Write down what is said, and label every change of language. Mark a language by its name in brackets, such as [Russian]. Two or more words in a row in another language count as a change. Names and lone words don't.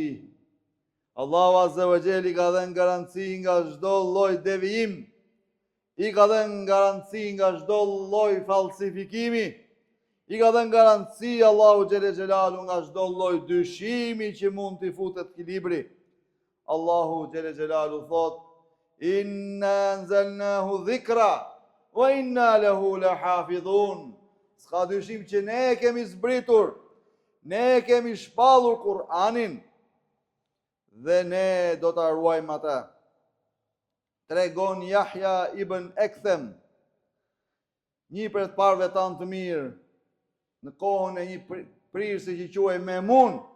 [Albanian] Allahu [Arabic] عز وجل [Albanian] i ka dhënë garanci nga çdo lloj devijim, i ka dhënë garanci nga çdo lloj falsifikimi, i ka dhënë garanci Allahu Gjelle Gjelalu nga çdo lloj dyshimi që mund t'i futet këtij libri. Allahu Gjelle Gjelalu thot: [Arabic] إنا أنزلناه ذكرا وإنا له لحافظون. [Albanian] S'ka dyshim që ne kemi zbritur, ne kemi shpallur Kur'anin dhe ne do ta ruajmë atë. Tregon Yahya ibn Ekthem, një prej të parëve tanë të mirë, në kohën e një prirësi që quhej Memun.